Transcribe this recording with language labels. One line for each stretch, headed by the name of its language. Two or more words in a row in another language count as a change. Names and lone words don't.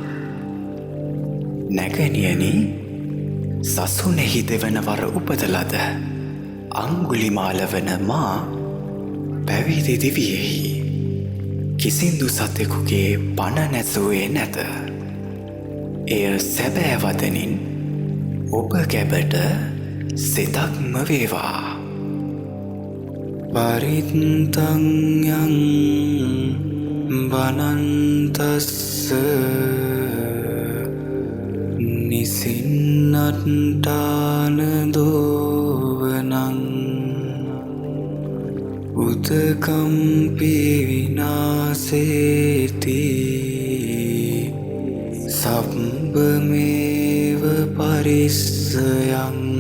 Sinhala: නැගණියනි, සසුනේහි දෙවනවර උපදලද අංගුලිමාල වන මා පැවිදි දිවියෙහි කිසිදු සතෙකුගේ පණ නැසුවේ නැත. එය සැබෑ වදනින් ඔබ ගැබට සිතක්ම වේවා.
Pali: පරිත්තං යං වනන්තස්ස නිසින්නට්ඨාන දෝවනං උදකම්පි විනාසේති සබ්බමේව පරිස්සයං